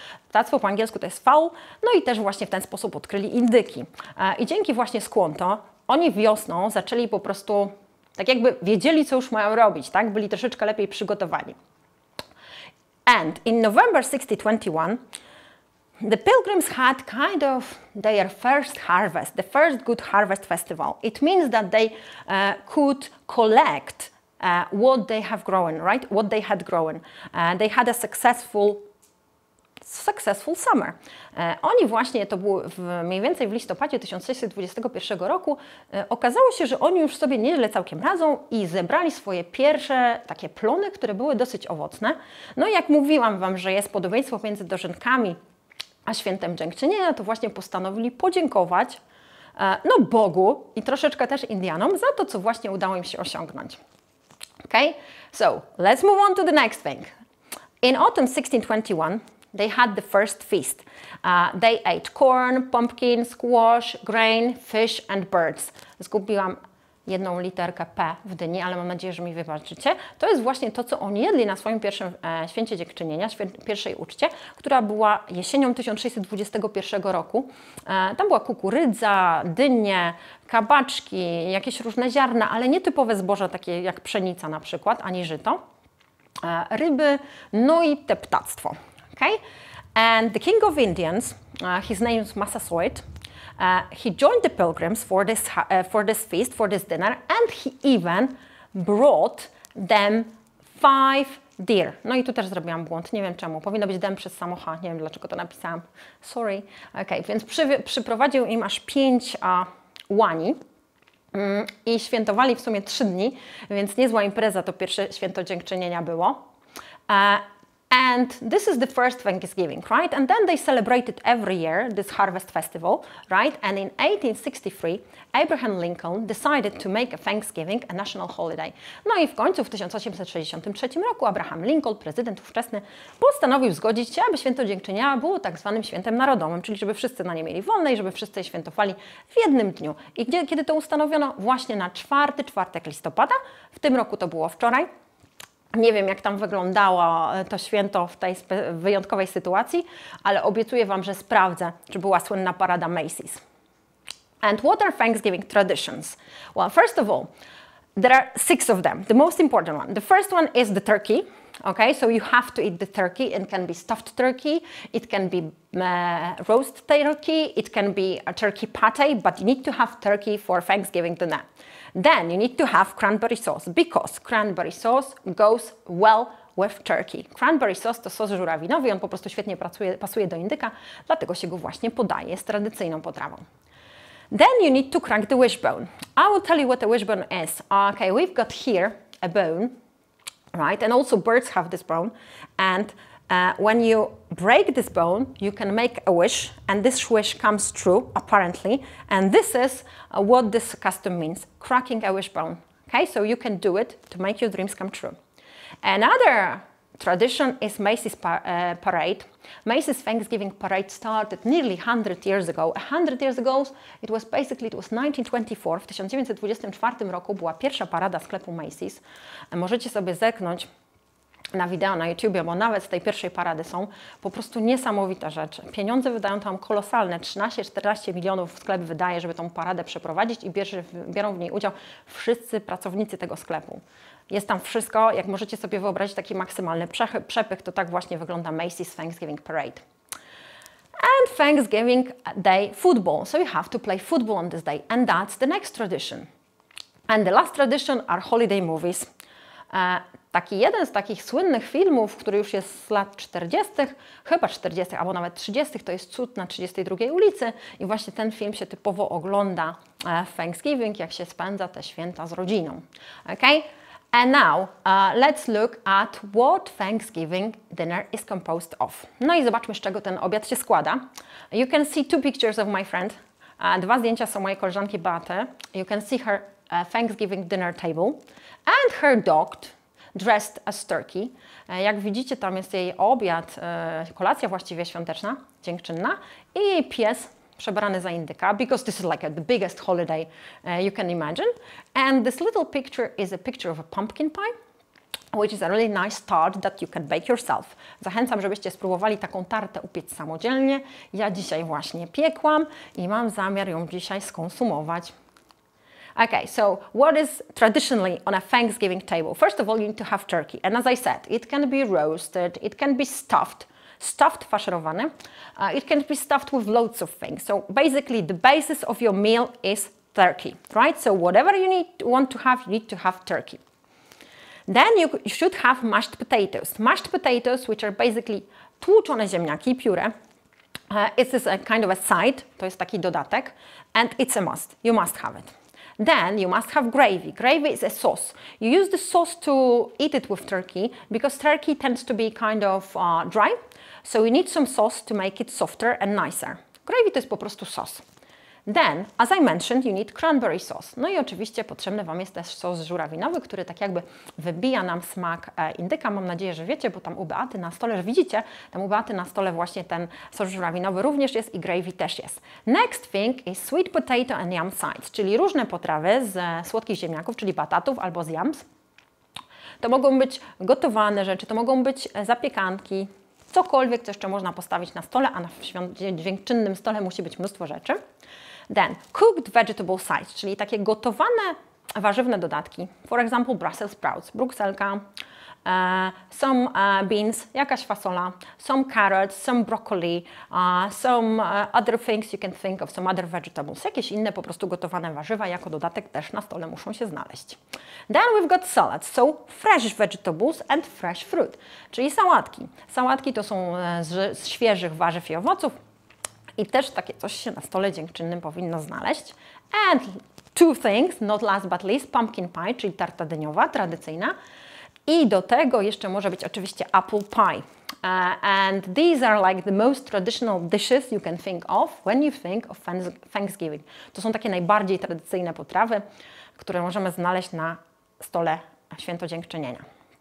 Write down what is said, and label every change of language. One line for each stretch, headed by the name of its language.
Polish: Ptactwo po angielsku to jest fowl, no i też właśnie w ten sposób odkryli indyki. I dzięki właśnie Squanto oni wiosną zaczęli po prostu, tak jakby wiedzieli, co już mają robić, tak? Byli troszeczkę lepiej przygotowani.
English: And in November 1621, the pilgrims had kind of their first harvest, the first good harvest festival. It means that they could collect what they have grown, right? What they had grown. They had a successful summer.
Polish: Oni właśnie, to było mniej więcej w listopadzie 1621 roku, okazało się, że oni już sobie nieźle całkiem radzą i zebrali swoje pierwsze takie plony, które były dosyć owocne. No i jak mówiłam Wam, że jest podobieństwo między dożynkami a Świętem Dziękczynienia, to właśnie postanowili podziękować no Bogu i troszeczkę też Indianom za to, co właśnie udało im się osiągnąć.
English: Okay, so let's move on to the next thing. In autumn 1621, they had the first feast. They ate corn, pumpkin, squash, grain, fish and birds.
Polish: Zgubiłam jedną literkę P w dyni, ale mam nadzieję, że mi wybaczycie. To jest właśnie to, co oni jedli na swoim pierwszym Święcie Dziękczynienia, pierwszej uczcie, która była jesienią 1621 roku. Tam była kukurydza, dynie, kabaczki, jakieś różne ziarna, ale nie typowe zboża, takie jak pszenica na przykład, ani żyto. Ryby, no i te ptactwo.
English: Okay? And the king of Indians, his name is Massasoit, He joined the pilgrims for this feast, for this dinner, and he even brought them 5 deer.
Polish: No i tu też zrobiłam błąd, nie wiem czemu. Powinno być dem przez samo H, nie wiem dlaczego to napisałam. Sorry. Okay, więc przyprowadził im aż 5 łani i świętowali w sumie 3 dni, więc niezła impreza to pierwsze Święto Dziękczynienia było.
English: And this is the first Thanksgiving, right? And then they celebrated every year this harvest festival, right? And in 1863, Abraham Lincoln decided to make a Thanksgiving a national holiday.
Polish: No i w końcu w 1863 roku Abraham Lincoln, prezydent ówczesny, postanowił zgodzić się, aby Święto Dziękczynienia było tak zwanym świętem narodowym, czyli żeby wszyscy na nie mieli wolne i żeby wszyscy je świętowali w jednym dniu. I kiedy to ustanowiono? Właśnie na czwartek listopada. W tym roku to było wczoraj. Nie wiem, jak tam wyglądało to święto w tej wyjątkowej sytuacji, ale obiecuję Wam, że sprawdzę, czy była słynna parada Macy's.
English: And what are Thanksgiving traditions? Well, first of all, there are 6 of them. The most important one. The first one is the turkey. Okay, so you have to eat the turkey. It can be stuffed turkey, it can be roast turkey, it can be a turkey pate, but you need to have turkey for Thanksgiving dinner. Then you need to have cranberry sauce because cranberry sauce goes well with turkey.
Polish: Cranberry sauce to sos żurawinowy, on po prostu świetnie pasuje do indyka, dlatego się go właśnie podaje, jest tradycyjną potrawą.
English: Then you need to crack the wishbone. I will tell you what a wishbone is. Okay, we've got here a bone, right? And also birds have this bone. And when you break this bone, you can make a wish, and this wish comes true, apparently. And this is what this custom means, cracking a wishbone. Okay, so you can do it to make your dreams come true. Another tradition is Macy's parade. Macy's Thanksgiving parade started nearly 100 years ago. 100 years ago, it was 1924.
Polish: W 1924 roku była pierwsza parada sklepu Macy's. Możecie sobie zerknąć na wideo na YouTubie, bo nawet z tej pierwszej parady są po prostu niesamowite rzeczy. Pieniądze wydają tam kolosalne, 13-14 milionów sklep wydaje, żeby tą paradę przeprowadzić i biorą w niej udział wszyscy pracownicy tego sklepu. Jest tam wszystko, jak możecie sobie wyobrazić taki maksymalny przepych, to tak właśnie wygląda Macy's Thanksgiving Parade.
English: And Thanksgiving Day football, so you have to play football on this day, and that's the next tradition. And the last tradition are holiday movies.
Polish: Taki jeden z takich słynnych filmów, który już jest z lat 40., chyba 40., albo nawet 30., to jest Cud na 32 ulicy i właśnie ten film się typowo ogląda w Thanksgiving, jak się spędza te święta z rodziną.
English: Okay? And now let's look at what Thanksgiving dinner is composed of.
Polish: No i zobaczmy, z czego ten obiad się składa.
English: You can see 2 pictures of my friend.
Polish: 2 zdjęcia są mojej koleżanki Beaty.
English: You can see her Thanksgiving dinner table and her dog dressed as turkey.
Polish: Jak widzicie, tam jest jej obiad, kolacja właściwie świąteczna, dziękczynna i jej pies przebrany za indyka,
English: because this is like the biggest holiday you can imagine. And this little picture is a picture of a pumpkin pie, which is a really nice tart that you can bake yourself.
Polish: Zachęcam, żebyście spróbowali taką tartę upiec samodzielnie. Ja dzisiaj właśnie piekłam i mam zamiar ją dzisiaj skonsumować.
English: Okay, so what is traditionally on a Thanksgiving table? First of all, you need to have turkey. And as I said, it can be roasted, it can be stuffed faszerowany. It can be stuffed with loads of things. So basically the basis of your meal is turkey, right? So whatever you want to have, you need to have turkey. Then you should have mashed potatoes. Mashed potatoes, which are basically
Polish: tłuczone ziemniaki, pióre.
English: It is a kind of a side,
Polish: to jest taki dodatek,
English: and it's a must. You must have it. Then you must have gravy. Gravy is a sauce. You use the sauce to eat it with turkey because turkey tends to be kind of dry. So you need some sauce to make it softer and nicer.
Polish: Gravy to jest po prostu sos.
English: Then, as I mentioned, you need cranberry sauce.
Polish: No i oczywiście potrzebny Wam jest też sos żurawinowy, który tak jakby wybija nam smak indyka. Mam nadzieję, że wiecie, bo tam u Beaty na stole, że widzicie, tam u Beaty na stole właśnie ten sos żurawinowy również jest i gravy też jest.
English: Next thing is sweet potato and yam sides,
Polish: czyli różne potrawy z słodkich ziemniaków, czyli batatów albo z yams. To mogą być gotowane rzeczy, to mogą być zapiekanki, cokolwiek, co jeszcze można postawić na stole, a na dziękczynnym stole musi być mnóstwo rzeczy.
English: Then, cooked vegetable sides,
Polish: czyli takie gotowane warzywne dodatki.
English: For example, Brussels sprouts, brukselka, some beans,
Polish: jakaś fasola,
English: some carrots, some broccoli, some other things you can think of, some other vegetables.
Polish: Jakieś inne po prostu gotowane warzywa jako dodatek też na stole muszą się znaleźć.
English: Then we've got salads, so fresh vegetables and fresh fruit,
Polish: czyli sałatki. Sałatki to są z świeżych warzyw i owoców i też takie coś się na stole dziękczynnym powinno znaleźć.
English: And two things, not last but least, pumpkin pie,
Polish: czyli tarta dyniowa, tradycyjna. I do tego jeszcze może być oczywiście apple pie.
English: And these are like the most traditional dishes you can think of when you think of Thanksgiving.
Polish: To są takie najbardziej tradycyjne potrawy, które możemy znaleźć na stole Święto Dziękczynienia.